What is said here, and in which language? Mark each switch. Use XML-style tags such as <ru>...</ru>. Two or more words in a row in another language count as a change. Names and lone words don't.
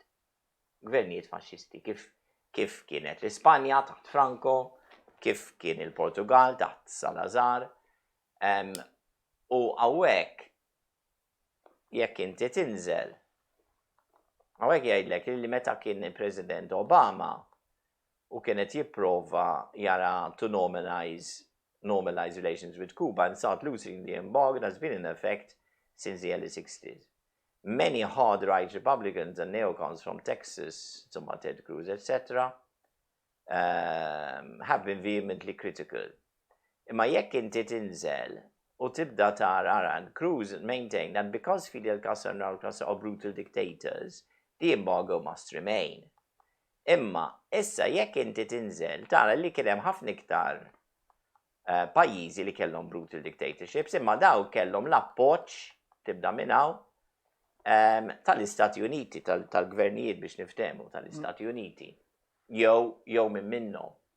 <mt>Gvernijiet faxxisti, kif kienet l-Ispanja taħt Franco, kif kien il-Portugal taħt Salazar, u hawnhekk jekk inti tinżel, hawnhekk jgħidlek li meta kien il-President Obama u kienet jipprova jara</mt> <en>to normalize relations with Cuba and start losing the embargo that has been in effect since the early 60s. Many hard-right Republicans and neocons from Texas, Ted Cruz, etc., have been vehemently critical.</en> <mt>Imma jekk inti tinżel u tibda tara</mt> <en>and Cruz maintained that because Fidel Castro and Raul Castro are brutal dictators, the embargo must remain.</en> <mt>Imma issa jekk inti tinżel tara li kien hemm ħafna iktar pajjiżi li kellhom</mt> <en>brutal dictatorships,</en> <mt>imma daw kellhom l-appoġġ tibda minn hawn tal-Istati Uniti, tal-gvernijiet biex niftehmu tal-Istati Uniti, jew minn minnhom.</mt>